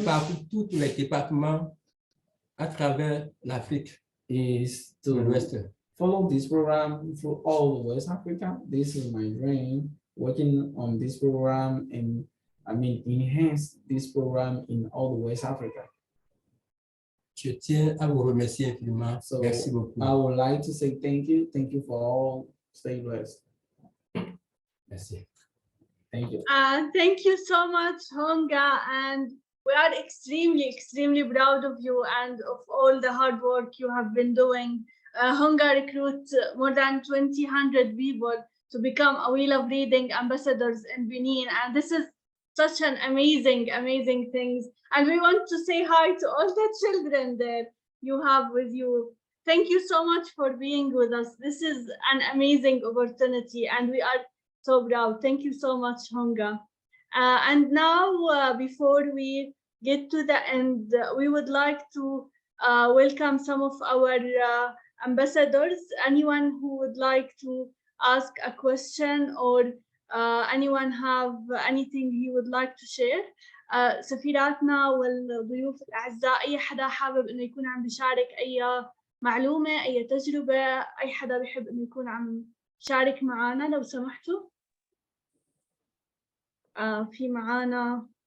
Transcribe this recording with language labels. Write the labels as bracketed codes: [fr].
[fr] parcourir tous les départements à travers l'Afrique [en] is [fr] de [en] to [fr] l'Ouest. [en] follow this program through all of West Africa. This is my dream, working on this program and enhance this program in all the West Africa. [fr] Je tiens à vous remercier infiniment. [en] So [fr] Merci beaucoup. [en] I would like to say thank you. Thank you for all. Stay blessed. [fr] Merci. [en] Thank you. Thank you so much, Honga, and we are extremely proud of you and of all the hard work you have been doing. Honga recruits more than 200 people to become a We Love Reading ambassadors in Benin, and this is such an amazing things. And we want to say hi to all the children that you have with you. Thank you so much for being with us. This is an amazing opportunity, and we are so proud. Thank you so much, Honga. And now, before we get to the end, we would like to welcome some of our ambassadors. Anyone who would like to ask a question or anyone have anything he would like to share. [ar] سفيراتنا والضيوف الأعزاء، أي حدا حابب إنه يكون عم بيشارك أي معلومة، أي تجربة، أي حدا بيحب إنه يكون عم يشارك معنا لو سمحتوا. في معانا